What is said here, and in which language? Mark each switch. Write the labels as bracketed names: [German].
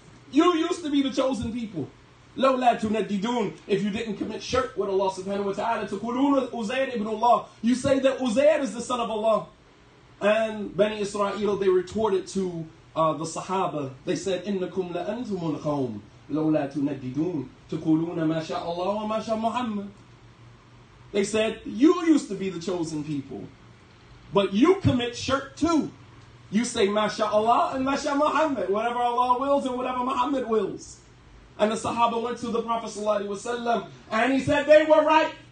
[English] You used to be the chosen people. [Arabic] لَوْلَا تُنَدِّدُونَ. [English] If you didn't commit shirk with Allah subhanahu wa ta'ala, [Arabic] تُقُولُونَ [English] Uzair ibn Allah. You say that Uzair is the son of Allah. And Bani Israel, they retorted to the Sahaba. They said, [Arabic] إِنَّكُمْ لَأَنْتُمُ الْقَوْمِ لَوْلَا تُنَدِّدُونَ تُقُولُونَ مَا شَاءَ اللَّهُ وَمَا شَاءَ مُحَمَّدٌ. [English] They said, you used to be the chosen people, but you commit shirk too. You say, MashaAllah and Masha Muhammad, whatever Allah wills and whatever Muhammad wills. And the Sahaba went to the Prophet ﷺ and he said, they were right.